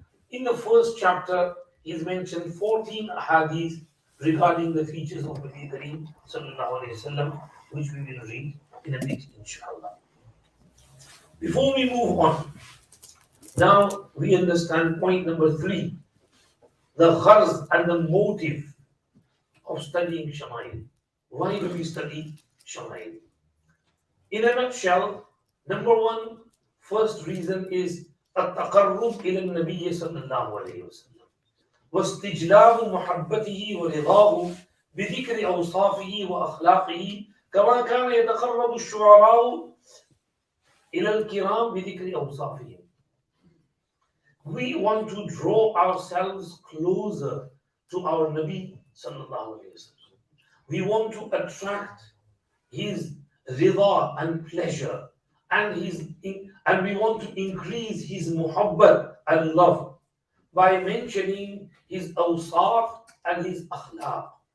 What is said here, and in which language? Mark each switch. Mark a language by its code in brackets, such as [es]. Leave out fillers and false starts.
[en] In the first chapter, he's mentioned 14 ahadith regarding the features of Nabi Kareem sallallahu alayhi wasallam, which we will read in a bit, inshallah. Before we move on, now we understand point number 3, the gharz and the motive of studying Shamaa-il. Why do we study Shamaa-il? In a nutshell, number 1, first reason is [ar] التقرب إلى النبي صلى الله عليه وسلم واستجلاب محبته ورضاه بذكر أوصافه وأخلاقه كما كان يتقرب الشعراء إلى الكرام بذكر أوصافهم. [en] We want to draw ourselves closer to our Nabi sallallahu alayhi wasallam. We want to attract his rida and pleasure, and we want to increase his muhabbat and love by mentioning his awsaf and his akhlaq.